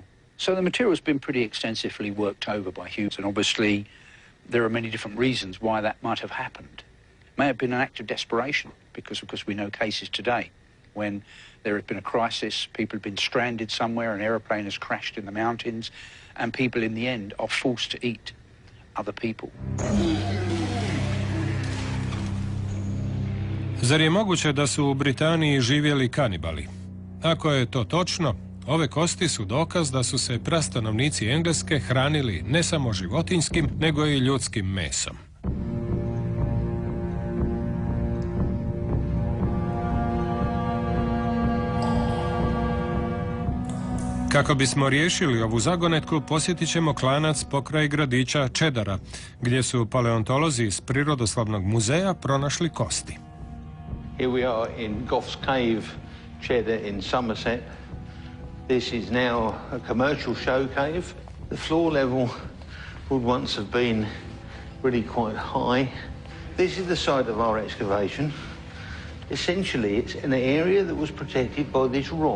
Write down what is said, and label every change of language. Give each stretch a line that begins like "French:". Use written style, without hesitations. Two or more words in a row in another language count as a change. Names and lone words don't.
English: So the material has been pretty extensively worked over by humans, and obviously there are many different reasons why that might have happened. May have been an act of desperation, because of course we know cases today when there has been a crisis, people have been stranded somewhere, an aeroplane has crashed in the mountains, and people in the end are forced to eat other people.
Croatian: Zar je moguće da su u Britaniji živjeli kanibali? Ako je to točno, ove kosti su dokaz da su se prastanovnici Engleske hranili ne samo životinjskim, nego i ljudskim mesom. Kako bismo riješili ovu zagonetku, posjetit ćemo klanac pokraj gradića Cheddara, gdje su paleontolozi iz Prirodoslovnog muzeja pronašli kosti.
English: Here we are in Goff's Cave, Cheddar in Somerset. This is now a commercial show cave. The floor level would once have been really quite high. This is the site of our excavation. Essentially, it's an area that was protected by this rock.